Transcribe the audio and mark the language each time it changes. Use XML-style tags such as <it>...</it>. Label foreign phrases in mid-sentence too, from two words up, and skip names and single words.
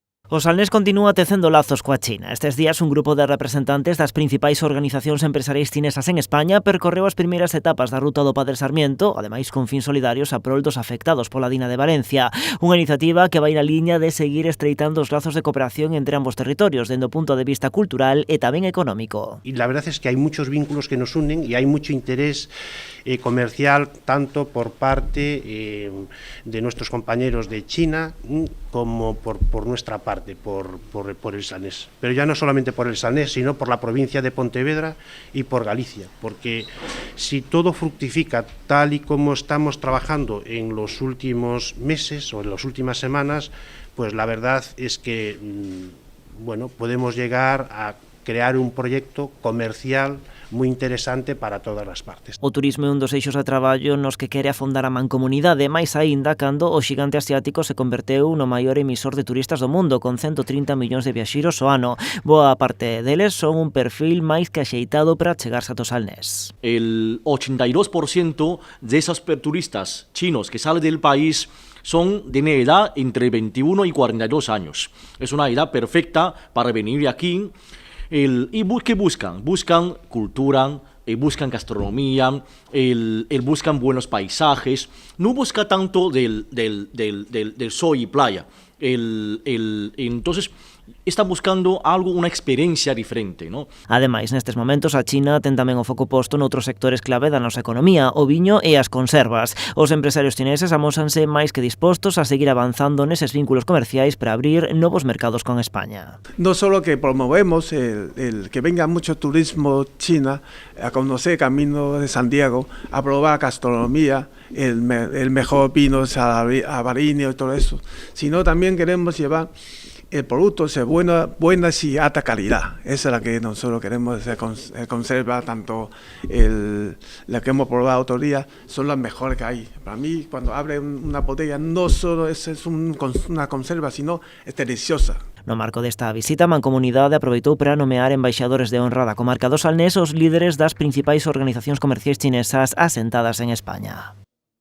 <gl>O Salnés continúa tecendo lazos coa China. Estes días un grupo de representantes das principais organizacións empresariais chinesas en España percorreu as primeiras etapas da ruta do Padre Sarmiento, ademais con fins solidarios a prol dos afectados pola Dina de Valencia. Unha iniciativa que vai na liña de seguir estreitando os lazos de cooperación entre ambos territorios, dende o punto de vista cultural e tamén económico.</gl> <es>Y la verdad es que hay muchos vínculos que nos unen y hay mucho interés comercial tanto por parte de nuestros compañeros de China como por nuestra parte, por el Salnés. Pero ya no solamente por el Salnés, sino por la provincia de Pontevedra y por Galicia, porque si todo fructifica tal y como estamos trabajando en los últimos meses o en las últimas semanas, pues la verdad es que bueno, podemos llegar a crear un proyecto comercial</es> <gl>moi interesante para todas as partes. O turismo é un dos eixos de traballo nos que quere afondar a mancomunidade, máis aínda cando o xigante asiático se converteu no maior emisor de turistas do mundo, con 130 millóns de viaxeiros ao ano. Boa parte deles son un perfil máis que axeitado para chegarse ata o Salnés.</gl> <es>El 82% de esos turistas chinos que salen del país son de una edad entre 21 y 42 años. Es una edad perfecta para venir aquí. ¿Y qué buscan? Buscan cultura, buscan gastronomía, buscan buenos paisajes. No busca tanto del sol y playa. Entonces, están buscando algo, una experiencia diferente, ¿no?</es> <gl>Ademais, nestes momentos, a China ten tamén o foco posto noutros sectores clave da nosa economía, o viño e as conservas. Os empresarios chineses amósanse máis que dispostos a seguir avanzando neses vínculos comerciais para abrir novos mercados con España.</gl> <es>No solo que promovemos el que venga mucho turismo China a conocer el camino de Santiago, a probar gastronomía, el mejor vino sabarino y todo eso, sino también queremos llevar el producto es buena y alta calidad. Esa es la que nosotros queremos, se conserva tanto la que hemos probado otro día, son las mejores que hay. Para mí, cuando abre una botella, no solo es una conserva, sino es deliciosa.</es> <gl>No marco desta visita, a Mancomunidade aproveitou para nomear embaixadores de honra da comarca do Salnés os líderes das principais organizacións comerciais chinesas asentadas en España.</gl>